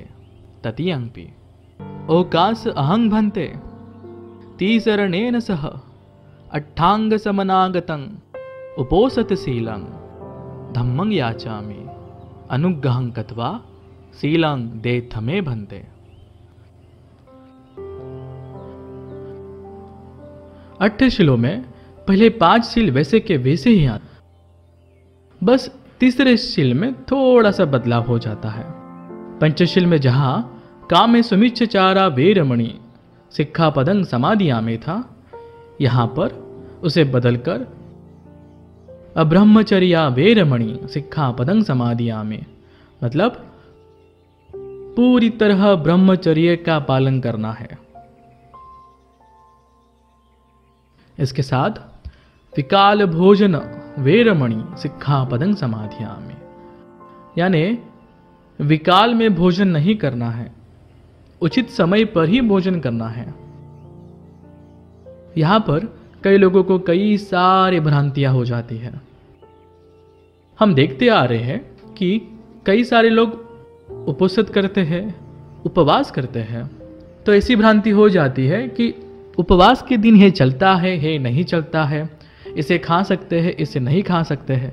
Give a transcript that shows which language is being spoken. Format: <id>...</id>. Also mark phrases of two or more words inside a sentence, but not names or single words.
<pi>तृतीयंपि ओकास अहं भन्ते तीसरणेन सह अट्ठांग समनागतं उपोसतशीलं धम्मं याचामि अनुग्रहं कत्वा शीलं देथ मे भन्ते।</pi> <hi>अट्ठशीलों में पहले 5 शील वैसे के वैसे ही आते, बस तीसरे शील में थोड़ा सा बदलाव हो जाता है। पंचशील में जहां</hi> <pi>कामे सुमिच्छचारा वेरमणि सिक्खापदं समाधियामि</pi> <hi>था, यहां पर उसे बदलकर</hi> <pi>अब्रह्मचर्या वेरमणि सिक्खापदं समाधियामि,</pi> <hi>मतलब पूरी तरह ब्रह्मचर्य का पालन करना है। इसके साथ</hi> <pi>विकाल भोजन वेरमणि सिक्खापदं समाधियामि,</pi> <hi>यानी विकाल में भोजन नहीं करना है, उचित समय पर ही भोजन करना है। यहां पर कई लोगों को कई सारी भ्रांतियां हो जाती है। हम देखते आ रहे हैं कि कई सारे लोग उपवास करते हैं, उपवास करते हैं, तो ऐसी भ्रांति हो जाती है कि उपवास के दिन ये चलता है नहीं चलता है, इसे खा सकते हैं, इसे नहीं खा सकते हैं।</hi>